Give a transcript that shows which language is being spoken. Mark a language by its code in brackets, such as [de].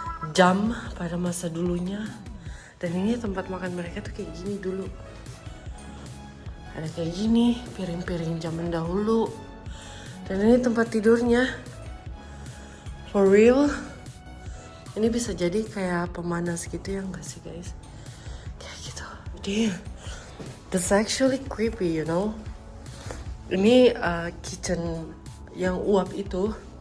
[id] Jam pada masa dulunya. Dan ini tempat makan mereka tuh kayak gini dulu. Ada kayak gini, piring-piring zaman dahulu. Dan ini tempat tidurnya. [en] For real. [id] Ini bisa jadi kayak pemanas gitu ya enggak sih guys? Kayak gitu. [en] Damn. That's actually creepy, you know. [id] Ini kitchen yang uap itu.